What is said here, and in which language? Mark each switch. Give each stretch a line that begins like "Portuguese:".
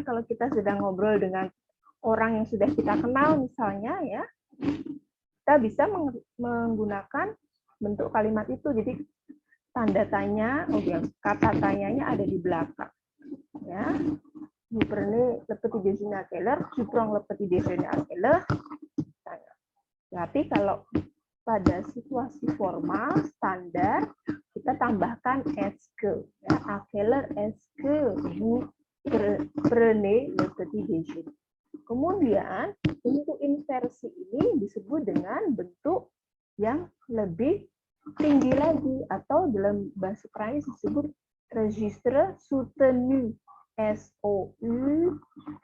Indonesian: Kalau kita sedang ngobrol dengan orang yang sudah kita kenal misalnya, ya, kita bisa menggunakan bentuk kalimat itu. Jadi tanda tanya, kata tanyanya ada di belakang.
French: Ya, vous prenez le petit déjeuner à quelle heure? Tu prends le petit déjeuner à quelle heure?
Indonesian: Tapi kalau pada situasi formal standar kita tambahkan est
French: que. Ya, à quelle heure est-ce que vous prenez le petit déjeuner?
Indonesian: Kemudian untuk inversi ini disebut dengan bentuk yang lebih tinggi lagi atau dalam bahasa Prancis disebut registre soutenu, SOUTENU.